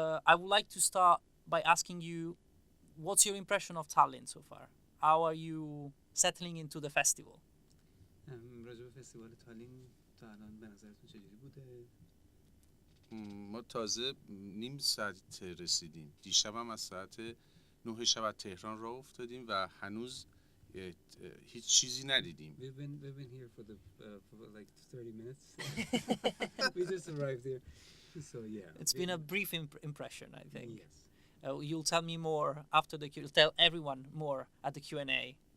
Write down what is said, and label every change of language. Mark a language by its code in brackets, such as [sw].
[en] I would like to start by asking you, what's your impression of Tallinn so far? How are you settling into the festival? [fa] راجع به فستیوال تالین تا الان به نظرتون چجوری بوده؟ ما تازه نیم ساعت رسیدیم. دیشب هم از ساعت 9 شب از تهران راه افتادیم و هنوز هیچ چیزی ندیدیم. [en] We've been here for like 30 minutes. We just arrived here. So yeah. It's been a brief impression, I think. Yes. You'll tell me more after the Q. Tell everyone more at the Q&A.